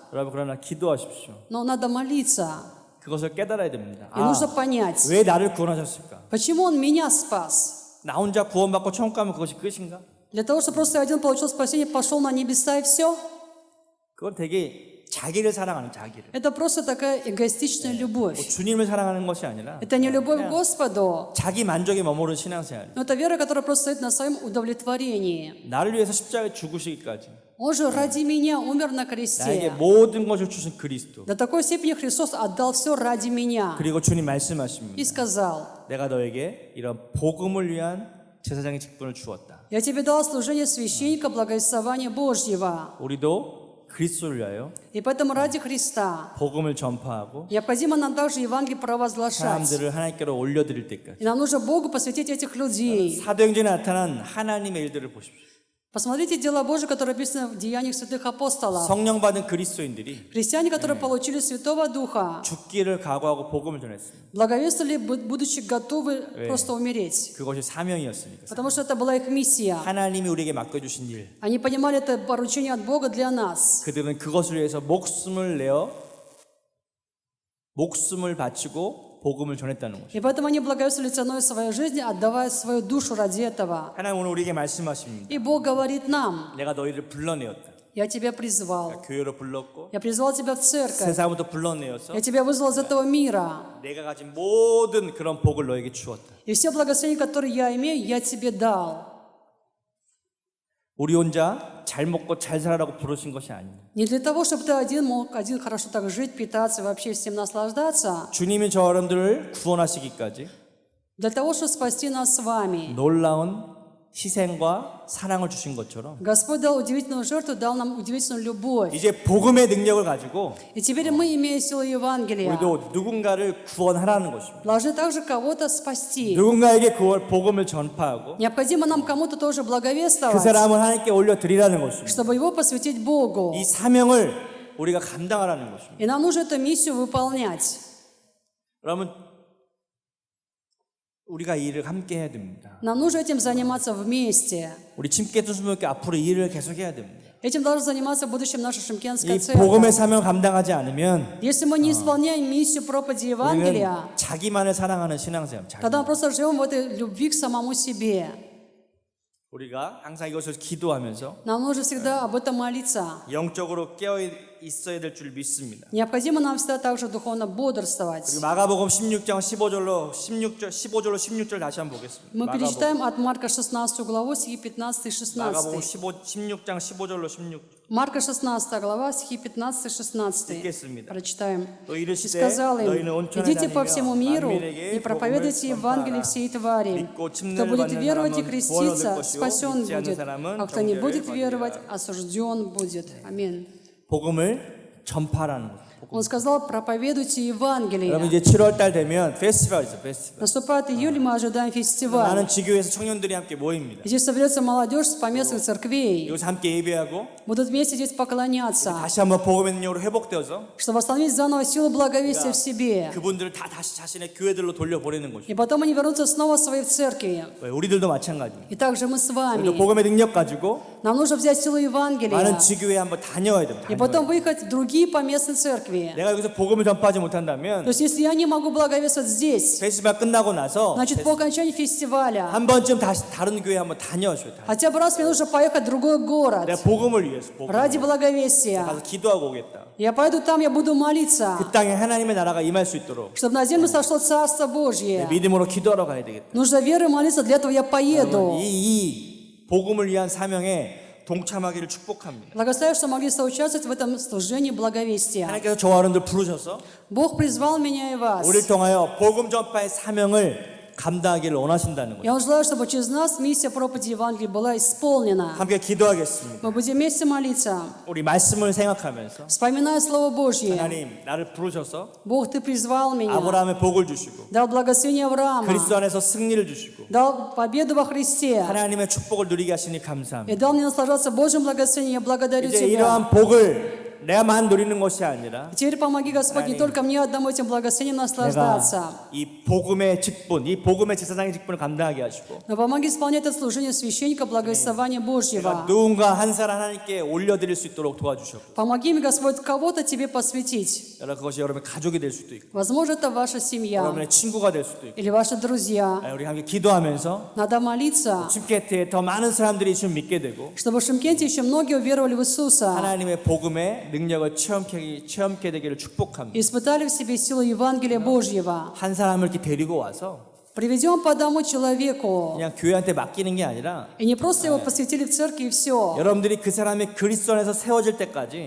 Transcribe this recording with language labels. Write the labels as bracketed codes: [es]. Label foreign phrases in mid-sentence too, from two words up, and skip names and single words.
[ko] 여러분, 그러나 기도하십시오. [ru] но надо молиться. [ko] 그것을 깨달아야 됩니다. [ru] И нужно понять, [ko] 왜 나를 구원하셨을까? [ru] почему Он меня спас. [ko] 나 혼자 구원받고 천국 가면 그것이 끝인가? [ru] Для того, чтобы просто один получил спасение, пошел на небеса и все? [ko] 그건 되게 자기를 사랑하는 자기를. [ru] Это просто такая эгоистичная [ko] 뭐 [ru] любовь. [ko] 주님을 사랑하는 것이 아니라 [ru] Это не любовь к Господу, [ko] 자기 만족에 머무르는 신앙생활. [ru] но это вера, которая просто стоит на своем удовлетворении. [ko] 나를 위해서 십자가에 죽으시기까지 [ru] Он же ради меня умер на [ko] 나에게 [ru] кресте. [ko] 모든 것을 주신 그리스도. [ru] До такой степени Христос отдал все ради меня. [ko] 그리고 주님 [ru] И [ko] 말씀하십니다. [ru] сказал: [ko] 내가 너에게 이런 복음을 위한 제사장의 직분을 주었다. [ru] «Я тебе дал служение священника благовествования Божьего». [ko] 우리도 그리스도를 위하여 [ru] И поэтому ради Христа [ko] 복음을 전파하고 [ru] необходимо нам также Евангелие провозглашать. [ko] 사람들을 하나님께로 올려드릴 때까지. [ru] И нам нужно Богу посвятить этих людей. [ko] 사도행전에 나타난 하나님의 일들을 보십시오. [ru] Посмотрите дела Божьи, которые описаны в Деяниях святых апостолов. [ko] 성령 받은 그리스도인들이 [ru] Христиане, которые получили Святого Духа, [ko] 죽기를 각오하고 복음을 전했습니다. [ru] благовествовали, будучи готовы просто умереть. [ko] 그것이 사명이었으니까. [ru] Потому что это была их миссия. [ko] 하나님이 우리에게 맡겨주신 일. [ru] Они понимали это поручение от Бога для нас. [ko] 그들은 그것을 위해서 목숨을 바치고 복음을 전했다는 것이죠. [ru] И поэтому они благовествовали ценой своей жизни, отдавая свою душу ради этого. [ko] 하나님 오늘 우리에게 말씀하십니다. [ru] И Бог говорит нам: [ko] 내가 너희를 불러내었다. [ru] «Я тебя призвал. [ko] 교회로 불렀고 [ru] Я призвал тебя в церковь. [ko] 세상부터 불러내어서 [ru] Я тебя вызвал из этого мира. [ko] 내가 가진 모든 그런 복을 너에게 주었다. [ru] И все благословения, которые я имею, я тебе дал». [ko] 우리 혼자 잘 먹고 잘 살아라고 부르신 것이 아닙니다. [ru] Не для того, чтобы ты один мог один хорошо так жить, питаться и вообще всем наслаждаться. [ko] 주님이 저 여러분들을 구원하시기까지 [ru] Для того, чтобы спасти нас с вами. [ko] 놀라운 희생과 사랑을 주신 것처럼 [ru] Господь дал удивительную жертву, дал нам удивительную любовь. [ko] 이제 복음의 능력을 가지고 [ru] И теперь мы, имея силу Евангелия, [ko] 우리도 누군가를 구원하라는 것입니다. [ru] должны также кого-то спасти. [ko] 누군가에게 그 복음을 전파하고 [ru] Необходимо нам кому-то тоже [ko] 그 [ru] благовествовать, [ko] 사람을 하나님께 올려드리라는 것입니다. [ru] чтобы его посвятить Богу. [ko] 이 사명을 우리가 감당하라는 것입니다. [ru] И нам нужно эту миссию выполнять. [ko] 여러분 우리가 이 일을 함께 해야 됩니다. [ru] Нам нужно этим заниматься вместе. [ko] 우리 침깨 순수교회 앞으로 이 일을 계속해야 됩니다. [ru] Этим должна заниматься в будущем наша Шымкентская [ko] 이 [ru] церковь. [ko] 복음의 사명 감당하지 않으면 [ru] Если мы не исполняем миссию проповеди [ko] 우리는 [ru] Евангелия, [ko] 자기만을 사랑하는 신앙생활. [ru] тогда мы просто живем в этой любви к самому себе. [ko] 우리가 항상 이것을 기도하면서 [ru] Нам нужно всегда об этом молиться. [ko] 영적으로 깨어 있어야 될 줄 믿습니다. [ru] Необходимо нам всегда также духовно бодрствовать. [ko] 그리고 마가복음 16장 15절로 16절 다시 한번 보겠습니다. [ru] Мы перечитаем от Марка 16 главу, стихи 15 и [ko] 마가복음 [ru] 16. [ko] 16장 15절로 16. [ru] Марка 16 глава, стихи 15 и 16. [ko] 읽겠습니다. [ru] Прочитаем. [ko] 또 [ru] И [ko] 이르시되 [ru] сказал им: [ko] 너희는 온천에 [ru] «Идите по всему [ko] 다니며 [ru] миру [ko] 만민에게 [ru] и проповедуйте Евангелие всей твари. [ko] 믿고 [ru] Кто [ko] 침례를 [ru] будет [ko] 받는 [ru] веровать и [ko] 사람은 구원 얻을 [ru] креститься, [ko] 것이요 [ru] спасен [ko] 믿지 않는 [ru] будет, [ko] 사람은 [ru] а кто не будет [ko] 정죄를 [ru] веровать, [ko] 받으리라». [ru] осужден будет». Аминь. [ko] 복음을 전파라는 것. [ru] Он сказал: «Проповедуйте [ko] 여러분 [ru] Евангелие». [ko] 이제 7월 달 되면 페스티벌이죠, 페스티벌. [ru] Наступает июль, мы ожидаем фестиваль. [ko] 많은 지교회에서 청년들이 함께 모입니다. [ru] Здесь соберется молодежь с поместных церквей. [ko] 여기서 함께 예배하고 [ru] Будут вместе здесь поклоняться, [ko] 다시 한번 복음의 능력으로 회복되어서 [ru] чтобы восстановить заново силу благовестия в себе. [ko] 그분들을 다 다시 자신의 교회들로 돌려보내는 것이죠. [ru] И потом они вернутся снова в свои церкви. [ko] 우리들도 마찬가지입니다. [ru] И также мы с [ko] 우리도 [ru] вами. [ko] 복음의 능력 가지고 [ru] Нам нужно взять силу Евангелия. [ko] 많은 지교회에 한번 다녀야 됩니다. [ru] И потом выехать в другие поместные церкви. [ko] 내가 여기서 복음을 전파하지 못한다면 [ru] То есть, если я не могу благовествовать здесь, [ko] 페스티벌 끝나고 나서 [ru] значит, по окончании фестиваля, [ko] 한 번쯤 다시 다른 교회 한번 다녀오셔야 돼요. [ru] хотя бы раз мне нужно поехать в другой город [ko] 내가 복음을 위해서 복음. [ru] ради благовестия. [ko] 가서 기도하고 오겠다. [ru] Я пойду там, я буду молиться, [ko] 그 땅에 하나님의 나라가 임할 수 있도록 [ru] чтобы на землю сошло Царство [ko] 내 [ru] Божье. [ko] 믿음으로 기도하러 가야 되겠다. [ru] Нужно верой молиться, для этого я поеду. [ko] 이 복음을 위한 사명에 동참하기를 축복합니다. [ru] Благословляю, что могли соучаствовать в этом служении благовестия. [ko] 하나님께서 저와 여러분들 부르셔서 [ru] Бог призвал меня и вас. [ko] 우리를 통하여 복음 전파의 사명을 감당하기를 원하신다는 거예요. [ru] Я желаю, чтобы через нас миссия проповеди Евангелия была исполнена. [ko] 함께 기도하겠습니다. [ru] Мы будем вместе молиться, [ko] 우리 말씀을 생각하면서 [ru] вспоминая Слово Божье. [ko] 하나님 나를 부르셔서 [ru] Бог, Ты призвал меня, [ko] 아브라함의 복을 주시고 [ru] дал благословение Авраама, [ko] 그리스도 안에서 승리를 주시고 [ru] дал победу во Христе [ko] 하나님의 축복을 누리게 하시니 감사합니다. [ru] и дал мне наслаждаться Божьим благословением. Я благодарю [ko] 이제 [ru] Тебя. [ko] 이러한 복을 내가만 누리는 것이 아니라 [ru] И теперь помоги, Господь, не только мне одному этим благословением наслаждаться, [ko] 내가 이 복음의 직분, 이 복음의 제사장의 직분을 감당하게 하시고 [ru] но помоги исполнять это служение священника благословения [ko] 내가 [ru] Божьего. [ko] 누군가 한 사람 하나님께 올려드릴 수 있도록 도와주셨고 [ru] Помоги мне, Господь, кого-то Тебе посвятить. [ko] 여러분 그것이 여러분의 가족이 될 수도 있고 [ru] Возможно, это ваша семья [ko] 여러분의 친구가 될 수도 있고 [ru] или ваши друзья. [ko] 우리 함께 기도하면서 [ru] Надо молиться, [ko] 침케트에 더 많은 사람들이 좀 믿게 되고 [ru] чтобы в Шымкенте еще многие уверовали в Иисуса. [ko] 하나님의 복음의 복음의 능력을 체험케 되기를 축복합니다. [ru] испытали в себе силу Евангелия Божьего. [ko] 한 사람을 이렇게 데리고 와서 [ru] Приведем по одному человеку. [ko] 그냥 교회한테 맡기는 게 아니라 [ru] И не просто его посвятили в церкви и все. [ko] 여러분들이 그 사람이 그리스도 안에서 세워질 때까지